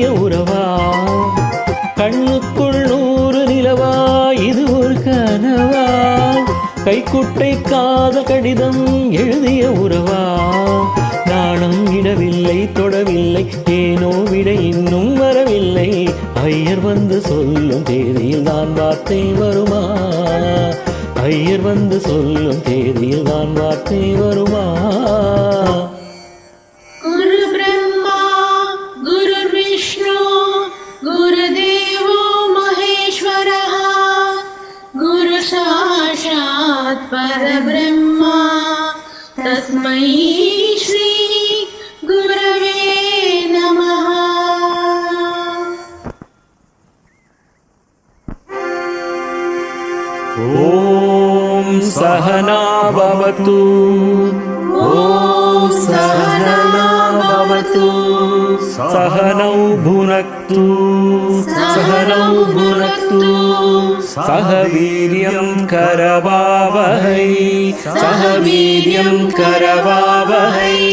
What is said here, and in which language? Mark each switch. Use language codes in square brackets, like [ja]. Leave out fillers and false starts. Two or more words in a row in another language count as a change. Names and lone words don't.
[ta] உறவா கண்ணுக்குள் 100 நிலவா இது ஒரு கனவா கைக்குட்டை காதல் கடிதம் எழுதிய உறவா நாணம் இடவில்லை தொடவில்லை ஏனோ விட இன்னும் வரவில்லை ஐயர் வந்து சொல்லும் தேதியில் தான் வார்த்தை வருமா ஐயர் வந்து சொல்லும் தேதியில் தான் வார்த்தை வருமா [sa] गुरु ब्रह्मा गुरु विष्णु गुरु देवो महेश्वरः गुरु साक्षात् परब्रह्मा तस्मै श्री गुरवे नमः ओम् सहना भवतु ओम् सहना भवतु सहनौ भुनक्तु सहनौ भुनक्तु सह वीर्यं करवावहै सह वीर्यं करवावहै